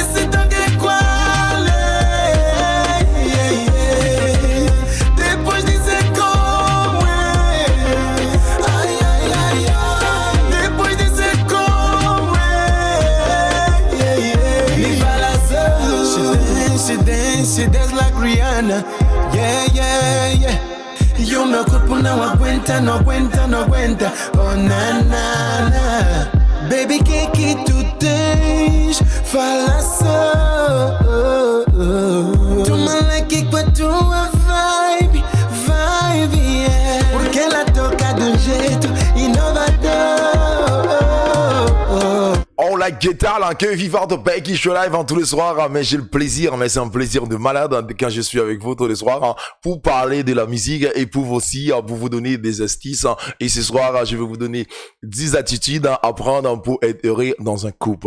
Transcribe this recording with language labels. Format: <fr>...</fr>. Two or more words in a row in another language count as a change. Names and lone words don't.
<pt>Esse toque é qual é? Depois dizer como é. Ai, ai, ai, ai. Depois dizer como é. Me fala só.</pt> <en>She dance like Rihanna. Yeah, yeah, yeah.</en> <pt>E o meu corpo não aguenta, não aguenta, não aguenta. Oh, na, na, na. Baby, que tu tens? Fala só. Toma like com a tua vibe, yeah. Porque ela toca de um jeito inovador.</pt> <fr>On la guitare, que vivant de Becky Show Live tous les soirs, mais j'ai le plaisir, mais c'est un plaisir de malade quand je suis avec vous tous les soirs pour parler de la musique et pour aussi pour vous donner des astuces. Et ce soir, je vais vous donner 10 attitudes à prendre pour être heureux dans un couple.</fr>